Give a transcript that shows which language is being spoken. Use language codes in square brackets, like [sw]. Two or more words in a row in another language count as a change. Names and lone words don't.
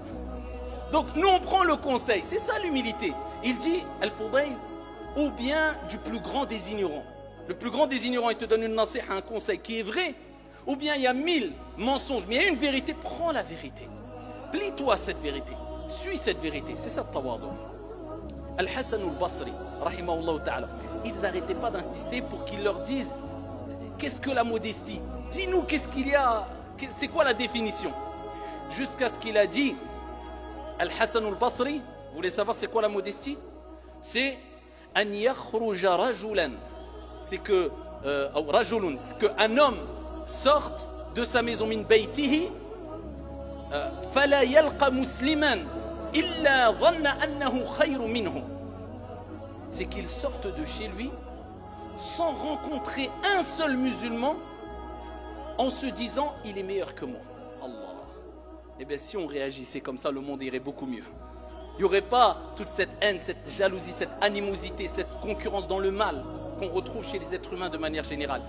[fr] Donc, nous, on prend le conseil. C'est ça l'humilité. Il dit, Al-Fudayl, ou bien du plus grand des ignorants. Le plus grand des ignorants, il te donne une nasiha, un conseil qui est vrai, ou bien il y a 1000 mensonges, mais il y a une vérité, prends la vérité. Plie-toi à cette vérité, suis cette vérité, c'est ça le tawadu. Al-Hassan al-Basri, [ar] رحمه الله تعالى, [fr] ils n'arrêtaient pas d'insister pour qu'ils leur disent qu'est-ce que la modestie? Dis-nous qu'est-ce qu'il y a, c'est quoi la définition? Jusqu'à ce qu'il a dit, Al-Hassan al-Basri, vous voulez savoir c'est quoi la modestie? [ar] C'est أن يخرج رجلا, [fr] c'est que rajulun, c'est qu'un homme sorte de sa maison [ar] من بيته فلا يلقى مسلما إلا ظن أنه خير منه, [fr] c'est qu'il sorte de chez lui sans rencontrer un seul musulman en se disant il est meilleur que moi. Allah. Eh bien si on réagissait comme ça, le monde irait beaucoup mieux. Il n'y aurait pas toute cette haine, cette jalousie, cette animosité, cette concurrence dans le mal qu'on retrouve chez les êtres humains de manière générale.